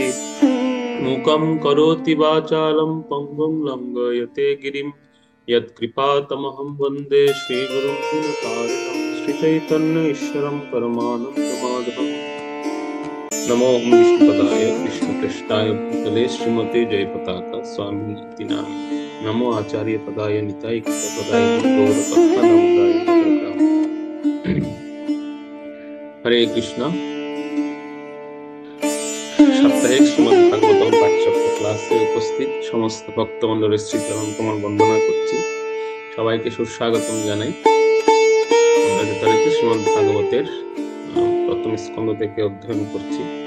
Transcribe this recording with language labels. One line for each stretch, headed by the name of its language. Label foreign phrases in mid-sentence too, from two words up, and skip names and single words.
Sanskrit: मूकं करोति वाचालं पङ्गुं लङ्घयते गिरिं यत्कृपातमहं वन्दे श्रीगुरुं दीनतारिणं श्रीचैतन्येश्वरं परमानन्दमाधवम्। नमो विष्णुपदाय कृष्णपृष्ठाय भूतले श्रीमते जयपताका स्वामिनिति नामिने। नमो आचार्य पदाय निताय कृतपदाय गौरपथनमदाय। हरे कृष्ण।
Bangla: সাপ্তাহিক শ্রীমদ্ ভাগবতম পাঠচক্র ক্লাসে উপস্থিত সমস্ত ভক্তমণ্ডলের শ্রীচরণ কমল বন্দনা করছি। সবাইকে সুস্বাগতম জানাই। আমরা যথারীতি শ্রীমদ্ ভাগবতের প্রথম স্কন্ধ থেকে অধ্যয়ন করছি।